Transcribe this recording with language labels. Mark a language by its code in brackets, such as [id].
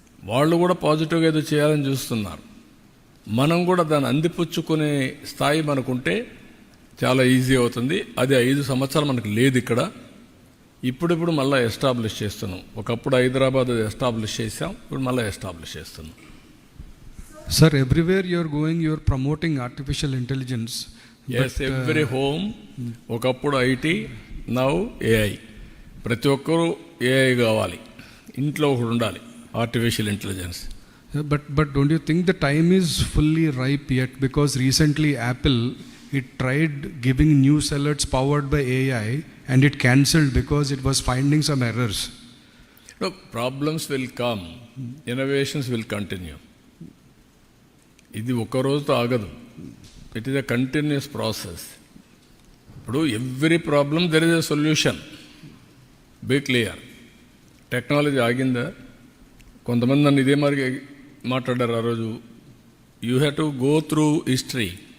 [te] వాళ్ళు కూడా పాజిటివ్గా ఏదో చేయాలని చూస్తున్నారు. మనం కూడా దాన్ని అందిపుచ్చుకునే స్థాయి మనకుంటే చాలా ఈజీ అవుతుంది. అది 5 సంవత్సరాలు మనకు లేదు ఇక్కడ. ఇప్పుడు మళ్ళీ ఎస్టాబ్లిష్ చేస్తున్నాం. ఒకప్పుడు హైదరాబాద్ ఎస్టాబ్లిష్ చేసాం, ఇప్పుడు మళ్ళీ ఎస్టాబ్లిష్ చేస్తున్నాం. [en] Sir, everywhere you are going, you are promoting artificial intelligence. Yes, every home. [te] ఒకప్పుడు [en] IT, now AI. [te] ప్రతి ఒక్కరూ ఏఐ కావాలి, ఇంట్లో ఒకడు ఉండాలి, artificial intelligence. [en] But don't you think the time is fully ripe yet? Because recently Apple, it tried giving news alerts powered by AI and it cancelled because it was finding some errors. No, problems will come, innovations will continue. [te] ఇది ఒక్క రోజుతో ఆగదు, [en] It is a continuous process. [te] ఇప్పుడు [en] Every problem there is a solution, be clear. [te] Technology ఆగిందా? కొంతమంది నన్ను ఇదే మరి మాట్లాడారు ఆ రోజు. [en] You have to go through history.